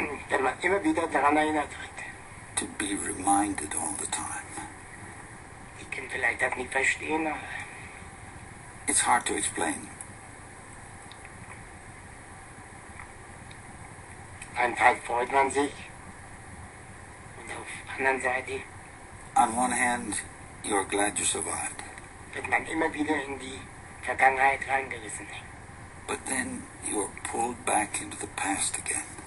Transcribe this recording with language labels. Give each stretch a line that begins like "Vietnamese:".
German: Wenn man immer wieder daran erinnert wird.
English: To be reminded all the time.
German: Ich kann vielleicht das nicht verstehen, aber
English: It's hard to explain.
German: einen Tag freut man sich und auf der anderen Seite
English: On one hand, you're glad you survived.
German: wird man immer wieder in die Vergangenheit reingerissen.
English: But then you're pulled back into the past again.